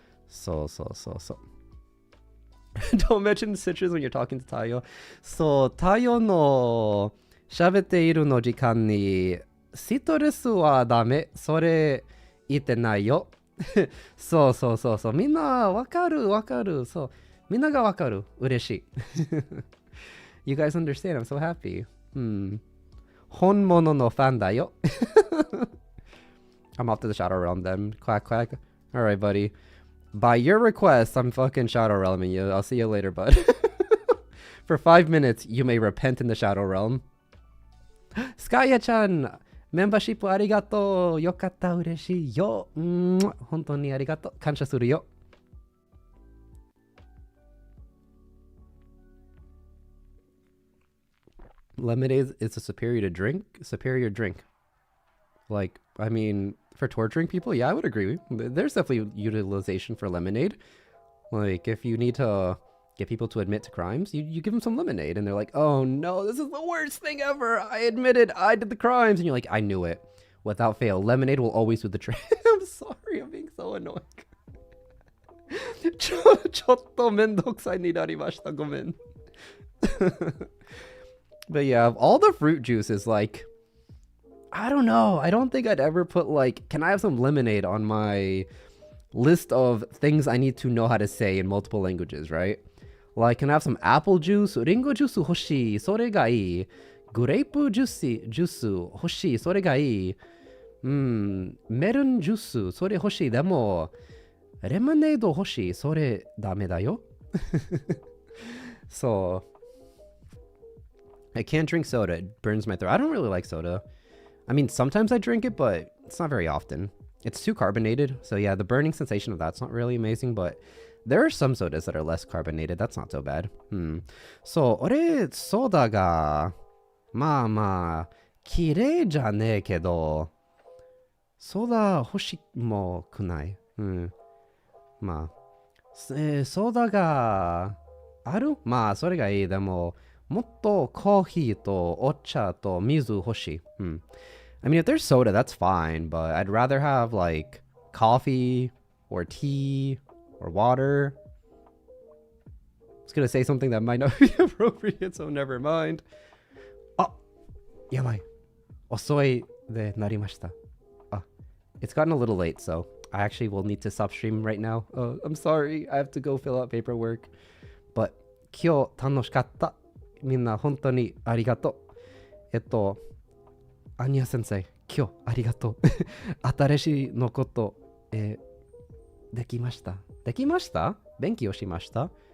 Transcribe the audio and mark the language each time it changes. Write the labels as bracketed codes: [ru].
[en] So. Don't mention citrus when you're talking to Tayo. [ja] So, Tayo no 喋っているの時間にシトルスはダメ。それ言ってないよ。そうそうそうそう。みんなわかるわかる。そう。みんながわかる。嬉しい。 [en] You guys understand. I'm so happy. [ja] 本物のファンだよ。 [en] I'm off to the Shadow Realm then. Quack, quack. Alright, buddy. By your request, I'm fucking Shadow Realming you. I'll see you later, bud. For 5 minutes, you may repent in the Shadow Realm. Skaya-chan! [ja] Membership ありがとう。よかった。嬉しいよ。本当にありがとう。感謝するよ。 [en] Lemonade is a superior drink. Like, I mean, for torturing people, yeah, I would agree. There's definitely utilization for lemonade. Like, if you need to get people to admit to crimes, you give them some lemonade, and they're like, oh no, this is the worst thing ever. I admitted I did the crimes. And you're like, I knew it. Without fail, lemonade will always do the trick. I'm sorry, I'm being so annoying. [ja] ちょっとめんどくさいになりました。ごめん。 [en] But yeah, all the fruit juice is like, I don't know. I don't think I'd ever put like, can I have some lemonade on my list of things I need to know how to say in multiple languages, right? Like, can I have some apple juice? [ja] Ringo juice 欲しい。それがいい。グレープジュース欲しい。それがいい。メロンジュース。それ欲しい。でも、レモネード欲しい。それダメだよ。 [en] So, I can't drink soda. It burns my throat. I don't really like soda. I mean, sometimes I drink it, but it's not very often. It's too carbonated. So yeah, the burning sensation of that's not really amazing, but there are some sodas that are less carbonated. That's not so bad. [ja] So, 俺、ソーダが、まあまあ、綺麗じゃねえけど、ソーダ欲しもくない。まあ、ソーダがある？まあ、それがいい。でも、もっとコーヒーとお茶と水欲しい。 [en] I mean, if there's soda, that's fine, but I'd rather have, like, coffee or tea or water. I was gonna say something that might not be appropriate, so never mind. [ja] Oh, やばい。遅いでなりました。 [en] It's gotten a little late, so I actually will need to stop streaming right now. I'm sorry. I have to go fill out paperwork. [ja] But 今日楽しかった。みんな本当にありがとう。アニヤ先生、今日ありがとう。新しいのこと、できました。できました？勉強しました？